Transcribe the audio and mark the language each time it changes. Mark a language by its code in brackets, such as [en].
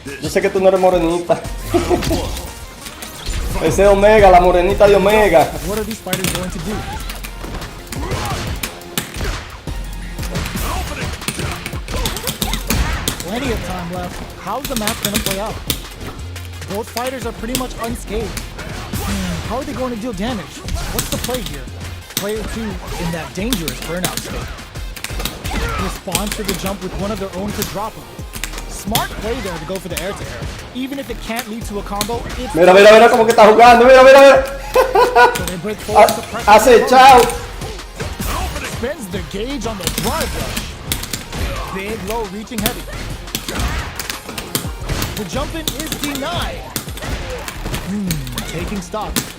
[es] Yo sé que tú no eres morenita. Ese es Omega, la morenita de Omega. [en] What are these fighters going to do? Plenty of time left. How's the match gonna play out? Both fighters are pretty much unscathed. How are they going to deal damage? What's the play here? Player 2 in that dangerous burnout state. Responds to the jump with one of their own to drop him. Smart play there to go for the air-to-air. Even if it can't lead to a combo, it's... [es] Mira como que está jugando, mira. [en] So they break forward to pressure. [es] Acechado. [en] Spends the gauge on the drive rush. Big low reaching heavy. The jump in is denied. Taking stock.